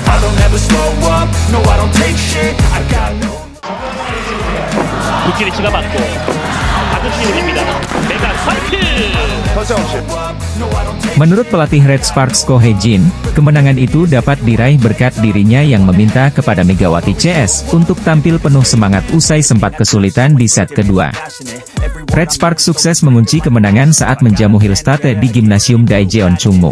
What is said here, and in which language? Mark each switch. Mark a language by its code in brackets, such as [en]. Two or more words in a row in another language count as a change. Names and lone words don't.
[en] don't ever slow up, no I don't take shit, I got no. [ko] 부키리치가 맞고 받은 시즌입니다. 메가 스파이크. [id] Menurut pelatih Red Sparks Ko Hee-jin, kemenangan itu dapat diraih berkat dirinya yang meminta kepada Megawati CS untuk tampil penuh semangat usai sempat kesulitan di set kedua. Red Sparks sukses mengunci kemenangan saat menjamu Hillstate di Gimnasium Daejeon Chungmu.